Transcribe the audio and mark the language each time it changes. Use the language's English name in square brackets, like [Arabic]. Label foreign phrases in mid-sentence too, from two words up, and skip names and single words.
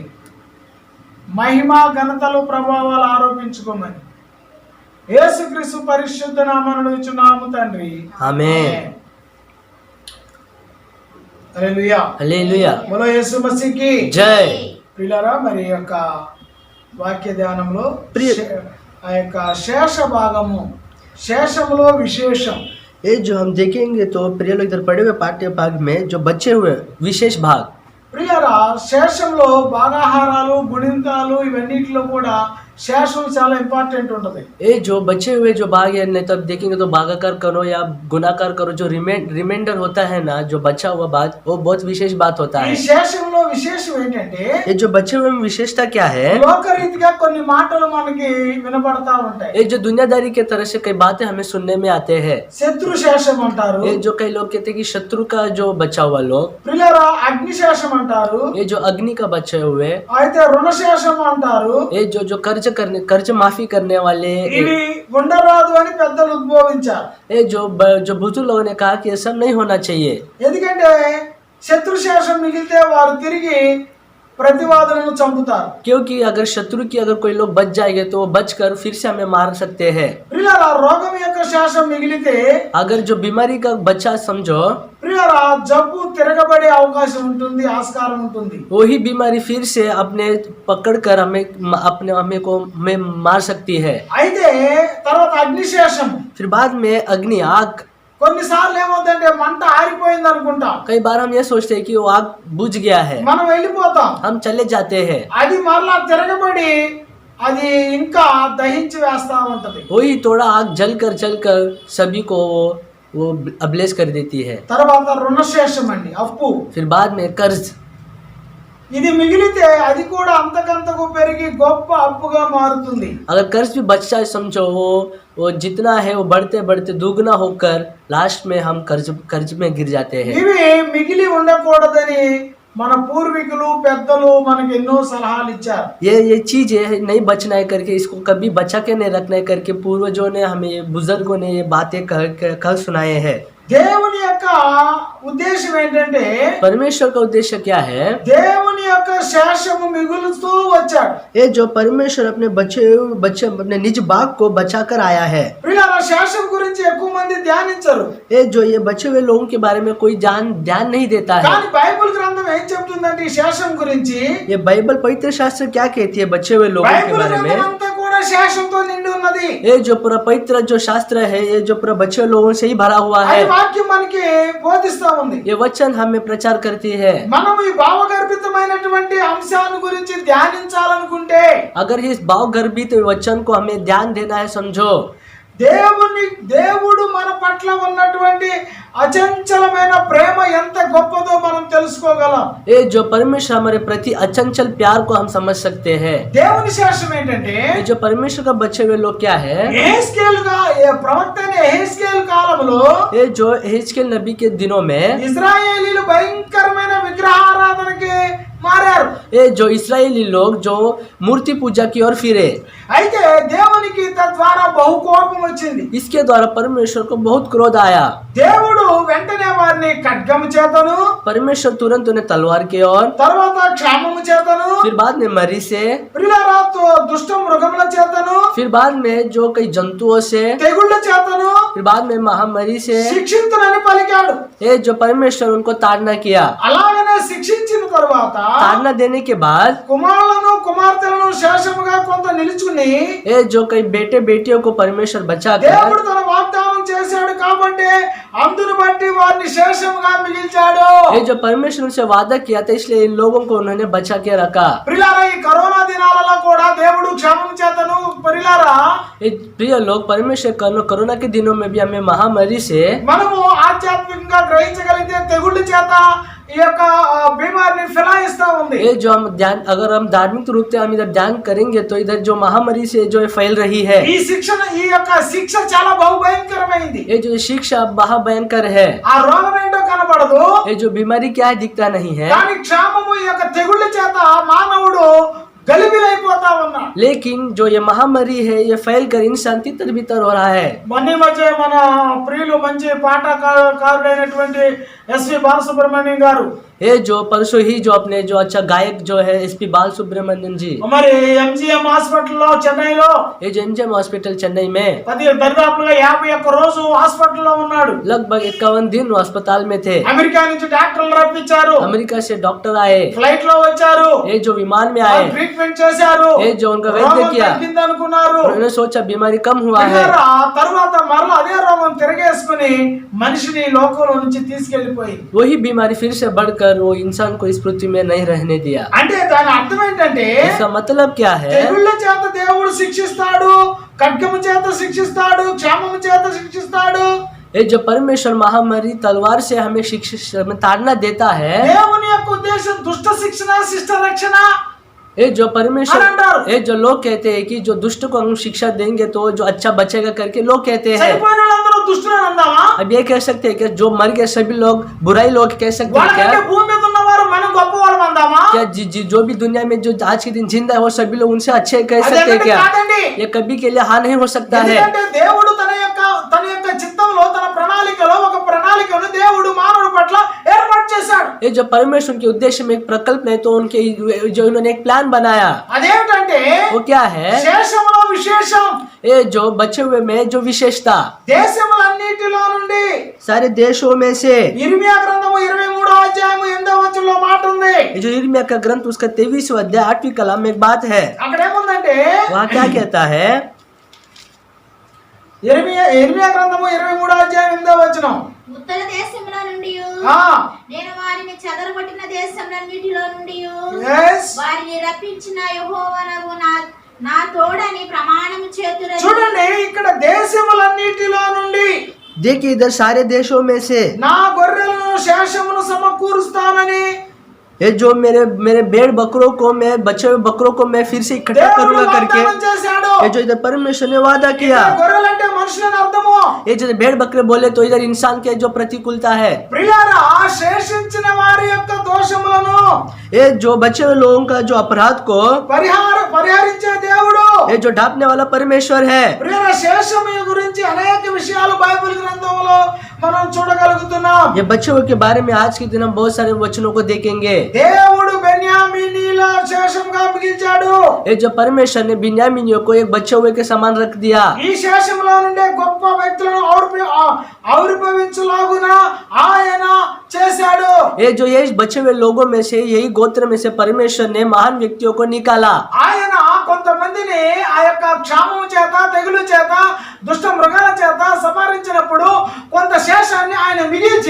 [Telugu] మహిమ ఘనతలు ప్రభావాలు ఆరోపించుకోమని యేసుక్రీస్తు పరిశుద్ధ నామమున అడుగుచున్నాము తండ్రి, ఆమేన్. హల్లెలూయా హల్లెలూయా. [Hindi] बोलो यीशु मसीह की జై. [Telugu] ప్రియులారా, మరి యొక్క వాక్య ధ్యానంలో ఆ యొక్క శేష భాగము, శేషములో విశేషం. [Hindi] ये जो हम देखेंगे तो प्रिय लोग इधर पढ़े हुए पाठ्य भाग में जो बचे हुए विशेष भाग, [Telugu] ప్రియులారా, శేషంలో భాగాహారాలు గుణింతాలు ఇవన్నిటిలో కూడా శేషం చాలా ఇంపార్టెంట్ ఉంటది. [Hindi] ये जो बचे हुए जो भाग है, नहीं तब देखेंगे तो भागाकार करो या गुणाकार करो, जो रिमाइंडर होता है ना, जो बचा हुआ बात, वो बहुत विशेष बात होता ఈ है। [Telugu] శేషంలో విశేషం ఏంటంటే [Hindi] ये जो बचे हुए में विशेषता क्या है, [Telugu] లోకరీతిగా కొన్ని మాటలు మనకి వినబడతా ఉంటాయి. [Hindi] ये जो दुनियादारी के तरह से कई बातें हमें सुनने में आते हैं। [Telugu] శత్రు శేషం అంటారు, [Hindi] ये जो कई लोग कहते हैं कि शत्रु का जो बचा हुआ लोग, [Telugu] ప్రియులారా అగ్ని శేషం అంటారు, [Hindi] ये जो अग्नि का बचे हुए, [Telugu] అయితే రుణ శేషం అంటారు. [Hindi] ये जो कर्ज माफी करने वाले, [Telugu] ఇవి ఉండరాదు అని పెద్దలు ఉద్భవించారు. [Hindi] ये जो बुजुर्ग लोगों ने कहा कि ये सब नहीं होना चाहिए, [Telugu] ఎందుకంటే శత్రు శేషం మిగిలితే వారు తిరిగి ప్రతివాదులను చంపుతారు. [Hindi] क्योंकि अगर शत्रु की अगर कोई लोग बच जाएंगे तो वो बचकर फिर से हमें मार सकते हैं। [Telugu] ప్రియులారా రోగం యొక్క శేషం మిగిలితే [Hindi] अगर जो बीमारी का बच्चा समझो, [Telugu] ప్రియులారా జబ్బు తిరగబడే అవకాశం ఉంటుంది, ఆస్కారం ఉంటుంది. [Hindi] वही बीमारी फिर से अपने पकड़कर हमें मार सकती है। [Telugu] అయితే తర్వాత అగ్నిశేషం. [Hindi] फिर बाद में अग्नि आग, [Telugu] కొన్నిసార్లు ఏమవుతుందంటే మంట ఆరిపోయింది అనుకుంటాం, [Hindi] कई बार हम ये सोचते हैं कि वो आग बुझ गया है, [Telugu] మనం వెళ్ళిపోతాం. [Hindi] हम चले जाते हैं, [Telugu] అది మరలా తిరగబడి అది ఇంకా దహించి వేస్తా ఉంటది. [Hindi] वही थोड़ा आग जलकर सभी को वो अब्लेस कर देती है। [Telugu] తర్వాత రుణశేషం అండి, అప్పు. [Hindi] फिर बाद में कर्ज, [Telugu] ఇది మిగిలితే అది కూడా అంతకంతకు పెరిగి గొప్ప అప్పుగా మారుతుంది. [Hindi] अगर कर्ज भी बच्चा है समझो, वो जितना है वो बढ़ते बढ़ते दुगना होकर लास्ट में हम कर्ज में गिर जाते हैं। [Telugu] ఇవి మిగిలి ఉండకూడదని మన పూర్వీకులు పెద్దలు మనకి ఎన్నో సలహాలు ఇచ్చారు. [Hindi] ये चीजें नहीं बचना है करके, इसको कभी बचा के नहीं रखना है करके पूर्वजों ने हमें, बुजुर्गों ने ये बातें कह सुनाए हैं। [Telugu] దేవుని యొక్క ఉద్దేశం ఏంటంటే [Hindi] परमेश्वर का उद्देश्य क्या है, [Telugu] దేవుని యొక్క శేషము మిగులుతూ వచ్చాడు. [Hindi] ये जो परमेश्वर अपने बच्चे अपने निज बाग को बचा कर आया है। [Telugu] ప్రియులారా శేషం గురించి ఎక్కువ మంది ధ్యానించరు, [Hindi] ये जो ये बचे हुए लोगों के बारे में कोई ध्यान नहीं देता है। [Telugu] కానీ బైబిల్ గ్రంథం ఏం చెప్తుందంటే ఈ శేషం గురించి, [Hindi] ये बाइबल पवित्र शास्त्र क्या कहती है बचे हुए लोगों के బైబిల్ बारे में? [Telugu] గ్రంథం అంతా కూడా శేషంతో నిండి ఉన్నది. [Hindi] ये जो पूरा पवित्र जो शास्त्र है, ये जो पूरा बचे हुए लोगों से ही भरा हुआ అది है। [Telugu] వాక్యం మనకి బోధిస్తా ఉంది. [Hindi] ये वचन हमें प्रचार करती है। [Telugu] మనం ఈ భావగర్భితమైనటువంటి అంశాన్ని గురించి ధ్యానించాలనుకుంటే [Hindi] अगर इस भाव गर्भित वचन को हमें ध्यान देना है समझो, [Telugu] దేవుడు మన పట్ల ఉన్నటువంటి అచంచలమైన ప్రేమ ఎంత గొప్పదో మనం తెలుసుకోగలం. [Hindi] ये जो परमेश्वर हमारे प्रति अचंचल प्यार को हम समझ सकते हैं। [Telugu] దేవుని శేషం ఏంటంటే [Hindi] ये जो परमेश्वर का बचे हुए लोग क्या है, [Telugu] ప్రవక్త ఎహెజ్కేలు కాలంలో [Hindi] ये जो एहजकेल नबी के दिनों में [Telugu] ఇశ్రాయేలీలు భయంకరమైన విగ్రహారాధనకి మారారు. [Hindi] ये जो इस्राएली लोग जो मूर्ति पूजा की ओर फिरे, [Telugu] అయితే దేవునికి తద్వారా బహు కోపం వచ్చింది. [Hindi] इसके द्वारा परमेश्वर को बहुत क्रोध आया। [Telugu] దేవుడు వెంటనే వారిని ఖడ్గము చేతను, [Hindi] परमेश्वर तुरंत उन्हें तलवार के ओर, [Telugu] తర్వాత క్షామము చేతను, [Hindi] फिर बाद में मरी से, [Telugu] ప్రియులారా దుష్ట మృగముల చేతను, [Hindi] फिर बाद में जो कई जंतुओं से, [Telugu] తెగుళ్ళ చేతను [Hindi] फिर बाद में महामारी से, [Telugu] శిక్షించునని పలికాడు. [Hindi] ये जो परमेश्वर उनको ताड़ना किया। [Telugu] అలాగనే శిక్షించిన తరువాత [Hindi] ताड़ना देने के बाद [Telugu] కుమారులను కుమార్తెలను శేషముగా కొంత నిలుచుకుని [Hindi] ये जो कई बेटे बेटियों को परमेश्वर बचा దేవుడు कर, [Telugu] తన వాగ్దానం చేశాడు కాబట్టి అందును బట్టి వారిని శేషముగా మిగిల్చాడు. [Hindi] ये जो परमेश्वर उनसे वादा किया था इसलिए इन लोगों को उन्होंने बचा के रखा। [Telugu] ప్రియులారా ఈ కరోనా దినాలలో కూడా దేవుడు క్షేమం చేతను ప్రియులారా [Hindi] ये प्रिय लोग, परमेश्वर कोरोना के दिनों में भी हमें महामारी से, [Telugu] మనము ఆధ్యాత్మికంగా గ్రహించగలిగితే తెగుళ్ళ చేత ఈ యొక్క బీమారిని ఫిలాయిస్తా ఉంది. [Hindi] ये जो हम अगर हम धार्मिक रूप से हम इधर ध्यान करेंगे तो इधर जो महामारी से जो फैल रही है, [Telugu] ఈ యొక్క శిక్ష చాలా బహుభయంకరమైంది. [Hindi] ये जो शिक्षा महाभयंकर है, [Telugu] ఆ రోగం ఏంటో కనబడదు, [Hindi] ये जो बीमारी क्या है दिखता नहीं है, [Telugu] కానీ క్షామము ఈ యొక్క తెగుళ్ళ చేత మానవుడు గలిబిలైపోతా ఉన్నాడు. [Hindi] लेकिन जो ये महामारी है ये फैल कर इंसान तितर बितर हो रहा है। [Telugu] మొన్న మధ్య మన ప్రియులు మంచి పాటకారుడైనటువంటి ఎస్వి బాలసుబ్రహ్మణ్యం గారు, [Hindi] ये जो परसों ही जो अपने जो अच्छा गायक जो है SP बाल सुब्रमण्यम जी, [Telugu] మరి ఎంజిఎం హాస్పిటల్లో చెన్నైలో [Hindi] ये जो MGM हॉस्पिटल चेन्नई में [Telugu] దరిదాపులుగా 51 రోజు హాస్పిటల్లో ఉన్నాడు. [Hindi] लगभग 51 दिन वो अस्पताल में थे। [Telugu] అమెరికా నుంచి డాక్టర్లు రప్పించారు, [Hindi] अमेरिका से डॉक्टर आए, [Telugu] ఫ్లైట్ లో వచ్చారు, [Hindi] ये जो विमान में आए, [Telugu] ట్రీట్మెంట్ చేశారు, [Hindi] ये जो उनका वैद्य రోగం किया, [Telugu] తగ్గింది అనుకున్నారు. [Hindi] उन्होंने सोचा बीमारी कम हुआ है, [Telugu] తర్వాత మరలా అదే రోగం తిరగేసుకుని మనిషిని లోకంలో నుంచి తీసుకెళ్లిపోయి [Hindi] वही बीमारी फिर से बढ़कर कर वो इंसान को इस पृथ्वी में नहीं रहने दिया। [Telugu] అంటే దాని అర్థం ఏంటంటే [Hindi] इसका मतलब क्या है? [Telugu] తెగుళ్ళ చేత దేవుడు శిక్షిస్తాడు, ఖడ్గము చేత శిక్షిస్తాడు, క్షామము చేత శిక్షిస్తాడు. [Hindi] ये जो परमेश्वर महामारी तलवार से हमें शिक्षा में ताड़ना देता है, [Telugu] దేవుని యొక్క ఉద్దేశం దుష్ట శిక్షణ, శిష్ట రక్షణ. [Hindi] ये जो परमेश्वर, अनंतर। ये जो लोग कहते हैं कि जो दुष्ट को हम शिक्षा देंगे तो जो अच्छा बचेगा करके लोग कहते हैं। [Telugu] చనిపోయిన వాళ్ళందరూ దుష్టులని అందామా? [Hindi] अब ये कह सकते हैं कि जो मर गए सभी लोग बुराई लोग कह सकते हैं వాళ్ళకంటే क्या? [Telugu] భూమి మీద ఉన్నవారు మనం గొప్పవాళ్ళం అందామా? [Hindi] क्या जो भी दुनिया में जो आज के दिन जिंदा है वो सभी लोग उनसे अच्छे कह सकते हैं అదేంటి क्या? [Telugu] కాదండి. [Hindi] ये कभी के लिए हाँ नहीं हो सकता है। [Telugu] ఎందుకంటే దేవుడు తన యొక్క చిత్తంలో, తన ప్రణాళికలో ఒక ప్రణాళికను దేవుడు మానవుడి పట్ల ఏర్పాటు చేశాడు. [Hindi] ये जो परमेश्वर के उद्देश्य में एक प्रकल्प नहीं तो उनके जो इन्होंने एक प्लान बनाया [Telugu] అదేమిటంటే [Hindi] वो क्या है? [Telugu] శేషములో విశేషం. [Hindi] ये जो बचे हुए में जो विशेषता [Telugu] దేశములన్నిటిలో నుండి [Hindi] सारे देशों में से, [Telugu] ఇర్మియా గ్రంథము 23వ అధ్యాయము 8వ వచనంలో మాట ఉంది. [Hindi] ये जो यिर्मयाह का ग्रंथ उसका 23वां अध्याय 8वीं कलम में एक बात है। [Telugu] అక్కడ ఏముందంటే [Hindi] वहाँ क्या कहता है? [Telugu] ఇర్మియా గ్రంథము 23వ అధ్యాయం 8వ వచనం. ఉత్తర దేశంలో నుండి ఆ, నేను వారిని చెదరగొట్టిన దేశంలన్నిటిలో నుండి yes. వారిని రప్పించిన యెహోవానగు నా తోడని ప్రమాణము చేతురని. చూడండి, ఇక్కడ దేశములన్నిటిలో నుండి [Hindi] देखिए इधर सारे देशों में से [Telugu] నా గొర్రెలను శేషమును సమకూరుస్తానని [Hindi] ये जो मेरे भेड़ बकरों को मैं बचे हुए बकरों को मैं फिर से इकट्ठा దేవుడు करूंगा करके, [Telugu] వాగ్దానం చేశాడు. [Hindi] ये जो इधर परमेश्वर ने वादा किया। [Telugu] ఇక్కడ గొర్రెలంటే మనుషులని అర్థము. [Hindi] ये जो भेड़ बकरे बोले तो इधर इंसान के जो प्रतिकूलता है। [Telugu] ప్రియులారా, శేషించిన వారి యొక్క దోషములను [Hindi] ये जो बचे हुए लोगों का जो अपराध को [Telugu] పరిహరించే దేవుడు. [Hindi] ये जो ढापने वाला परमेश्वर है। [Telugu] ప్రియులారా, శేషము గురించి అనేక విషయాలు బైబిల్ గ్రంథంలో మనం చూడగలుగుతున్నాం. [Hindi] ये बच्चों के बारे में आज के दिन हम बहुत सारे वचनों को देखेंगे। [Telugu] దేవుడు బెన్యామీనీల శేషంగా మిగిల్చాడు. [Hindi] ये जो परमेश्वर ने बिन्यामीनियों को एक बच्चे हुए के समान रख दिया। [Telugu] ఈ శేషంలో నుండే గొప్ప వ్యక్తులను ఆవిర్భవించులాగున ఆయన చేశాడు. [Hindi] ये जो ये बचे हुए लोगों में से, यही गोत्र में से परमेश्वर ने महान व्यक्तियों को निकाला। [Telugu] ఆయన కొంతమందిని ఆ యొక్క క్షామం చేత, తెగులు చేత, దుష్ట మృగాల చేత సంహరించినప్పుడు కొంత శేషాన్ని ఆయన మిగిల్చి,